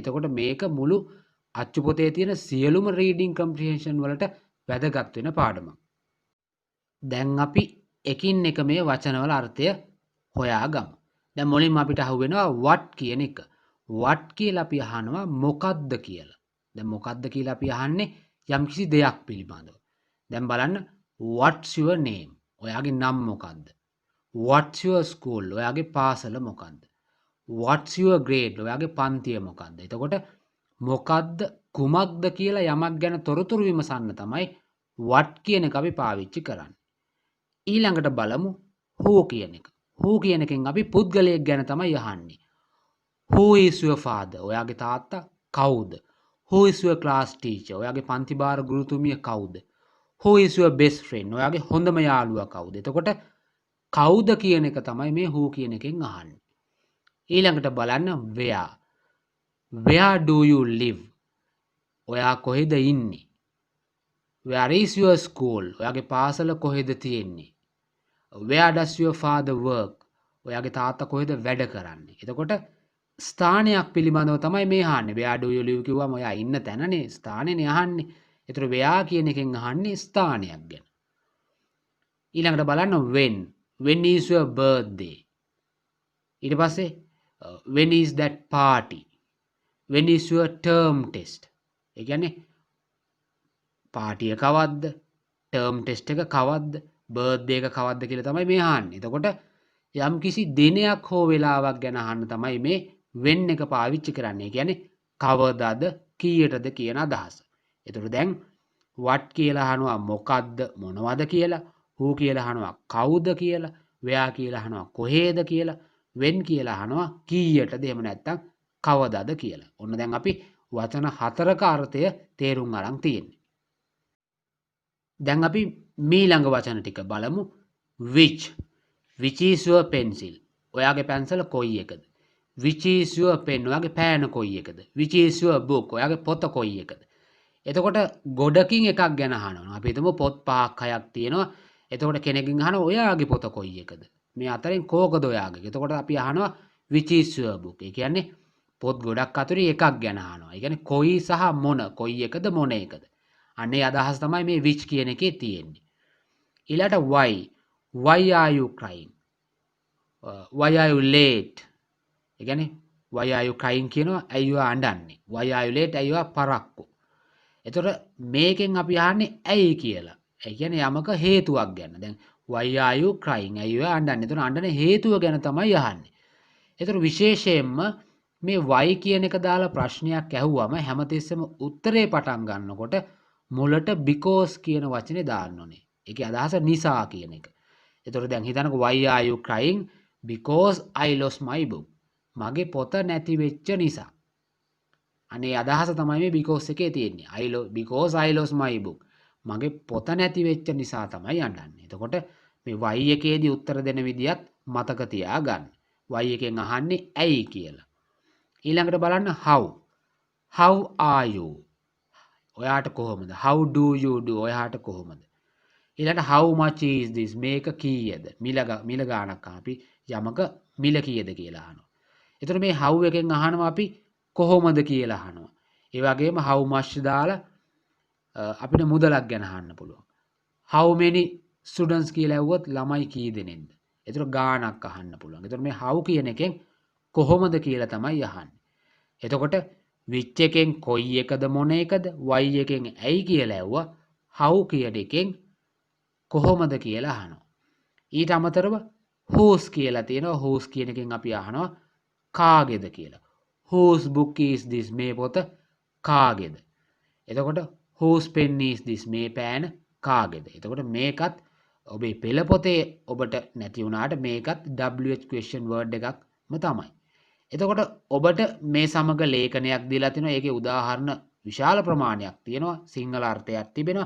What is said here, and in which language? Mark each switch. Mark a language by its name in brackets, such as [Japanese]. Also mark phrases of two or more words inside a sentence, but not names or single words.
[Sinhala] එතකොට මේක මුළු අච්චු පොතේ තියෙන සියලුම [English] reading comprehension [Sinhala] වලට වැදගත් වෙන පාඩමක්. දැන් අපි එකින් එක මේ වචනවල අර්ථය හොයාගමු. දැන් මුලින්ම අපිට අහුවෙනවා what කියන එක. what කියලා අපි අහනවා මොකද්ද කියලා. දැන් මොකද්ද කියලා අපි අහන්නේ යම්කිසි දෙයක් පිළිබඳව. [English] දැන් බලන්න what's your name? [Sinhala] ඔයාගේ නම මොකද්ද? [English] what's your school? [Sinhala] ඔයාගේ පාසල මොකද්ද? [English] what's your grade? [Sinhala] ඔයාගේ පන්තිය මොකද්ද? එතකොට මොකද්ද කුමක්ද කියලා යමක් ගැන තොරතුරු විමසන්න තමයි what කියන එක අපි පාවිච්චි කරන්නේ. ඊළඟට බලමු who කියන එක. who කියන එකෙන් අපි පුද්ගලයෙක් ගැන තමයි අහන්නේ. [English] who is your father? [Sinhala] ඔයාගේ තාත්තා කවුද? [English] who is your class teacher? [Sinhala] ඔයාගේ පන්ති භාර ගුරුතුමිය කවුද? [English] who is your best friend? [Sinhala] ඔයාගේ හොඳම යාළුවා කවුද? එතකොට කවුද කියන එක තමයි මේ who කියන එකෙන් අහන්නේ. ඊළඟට බලන්න [English] where. where do you live? [Sinhala] ඔයා කොහෙද ඉන්නේ? [English] where is your school? [Sinhala] ඔයාගේ පාසල කොහෙද තියෙන්නේ? [English] where does your father work? [Sinhala] ඔයාගේ තාත්තා කොහෙද වැඩ කරන්නේ? එතකොට ස්ථානයක් පිළිබඳව තමයි මේ අහන්නේ. [English] where do you live [Sinhala] කිව්වම ඔයා ඉන්න තැනනේ ස්ථානේනේ අහන්නේ. ඒතර where කියන එකෙන් අහන්නේ ස්ථානයක් ගැන. ඊළඟට බලන්න [English] when. when is your birthday? [Sinhala] ඊට පස්සේ [English] when is that party? when is your term test? [Sinhala] ඒ කියන්නේ පාටි එක කවද්ද? [English] term test [Sinhala] එක කවද්ද? බර්ත්ඩේ එක කවද්ද කියලා තමයි මේ අහන්නේ. එතකොට යම් කිසි දිනයක් හෝ වෙලාවක් ගැන අහන්න තමයි මේ when එක පාවිච්චි කරන්නේ. ඒ කියන්නේ කවදාද කීයටද කියන අදහස. එතකොට දැන් what කියලා අහනවා මොකද්ද මොනවද කියලා, who කියලා අහනවා කවුද කියලා, where කියලා අහනවා කොහේද කියලා, when කියලා අහනවා කීයටද එහෙම නැත්නම් කවදාද කියලා. ඔන්න දැන් අපි වචන හතරක අර්ථය තේරුම් අරන් තියෙන්නේ. දැන් අපි මීළඟ වචන ටික බලමු. [English] which. which is your pencil? [Sinhala] ඔයාගේ පැන්සල කොයි එකද? [English] which is your pen? [Sinhala] ඔයාගේ පෑන කොයි එකද? [English] which is your book? [Sinhala] ඔයාගේ පොත කොයි එකද? එතකොට ගොඩකින් එකක් ගැන අහනවා. අපි හිතමු පොත් 5ක් 6ක් තියෙනවා. එතකොට කෙනෙක්ගෙන් අහනවා ඔයාගේ පොත කොයි එකද? මේ අතරින් කෝකද ඔයාගේ? එතකොට අපි අහනවා [English] which is your book? [Sinhala] ඒ කියන්නේ පොත් ගොඩක් අතරින් එකක් ගැන අහනවා. ඒ කියන්නේ කොයි සහ මොන කොයි එකද මොන එකද? අනේ අදහස තමයි මේ which කියන එකේ තියෙන්නේ. ඊළාට why. [English] why are you crying? why are you late? [Sinhala] ඒ කියන්නේ [English] why are you crying [Sinhala] කියනවා ඇයි ඔයා අඬන්නේ? [English] why are you late? [Sinhala] ඇයි ඔයා පරක්කු? එතකොට මේකෙන් අපි අහන්නේ ඇයි කියලා. ඒ කියන්නේ යමක හේතුවක් ගැන. දැන් [English] why are you crying? [Sinhala] ඇයි ඔයා අඬන්නේ? එතකොට අඬන හේතුව ගැන තමයි අහන්නේ. එතකොට විශේෂයෙන්ම මේ why කියන එක දාලා ප්‍රශ්නයක් ඇහුවම හැමතිස්සෙම උත්තරේ පටන් ගන්නකොට මුලට because කියන වචනේ දාන්න ඕනේ. ඒකේ අදහස නිසා කියන එක. එතකොට දැන් හිතන්නකෝ [English] why are you crying? because I lost my book. [Sinhala] මගේ පොත නැති වෙච්ච නිසා. අනේ අදහස තමයි මේ because එකේ තියෙන්නේ. [English] because I lost my book. [Sinhala] මගේ පොත නැති වෙච්ච නිසා තමයි අඬන්නේ. එතකොට මේ why එකේදී උත්තර දෙන විදියත් මතක තියාගන්න. why එකෙන් අහන්නේ ඇයි කියලා. ඊළඟට බලන්න how. [English] how are you? [Sinhala] ඔයාට කොහොමද? [English] how do you do? [Sinhala] ඔයාට කොහොමද? ඊළඟට [English] how much is this [Sinhala] මේක කීයද? මිල ගාණක් අපි යමක මිල කීයද කියලා අහනවා. එතකොට මේ how එකෙන් අහනවා අපි කොහොමද කියලා අහනවා. ඒ වගේම [English] how much [Sinhala] දාලා අපිට මුදලක් ගැන අහන්න පුළුවන්. [English] how many students [Sinhala] කියලා ඇහුවොත් ළමයි කී දෙනෙක්ද? එතකොට ගාණක් අහන්න පුළුවන්. එතකොට මේ how කියන එකෙන් කොහොමද කියලා තමයි අහන්නේ. එතකොට which එකෙන් කොයි එකද මොන එකද y එකෙන් ඇයි කියලා ඇහුවා how කියන එකෙන් කොහොමද කියලා අහනවා. ඊට අමතරව whose කියලා තියෙනවා. whose කියන එකෙන් අපි අහනවා කාගේද කියලා. [English] whose book is this [Sinhala] මේ පොත කාගේද? එතකොට [English] whose pen is this [Sinhala] මේ පෑන කාගේද? එතකොට මේකත් ඔබේ පෙළ පොතේ ඔබට නැති වුණාට මේකත් [English] WH question word [Sinhala] එකක්ම තමයි. එතකොට ඔබට මේ සමග ලේඛනයක් දීලා තිනවා. ඒකේ උදාහරණ විශාල ප්‍රමාණයක් තියෙනවා. සිංහල අර්ථයක් තිබෙනවා.